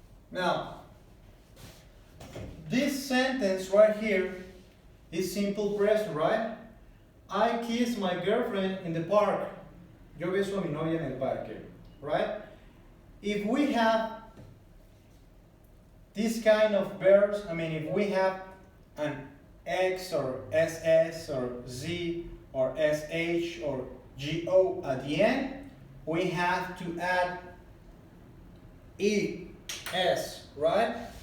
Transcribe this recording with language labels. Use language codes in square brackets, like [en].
[en] Now, this sentence right here is simple present, right? I kissed my girlfriend in the park. [es] Yo beso a mi novia en el parque, right? [en] If we have this kind of verbs, I mean, if we have an X or SS or Z or SH or GO at the end, we have to add ES, right?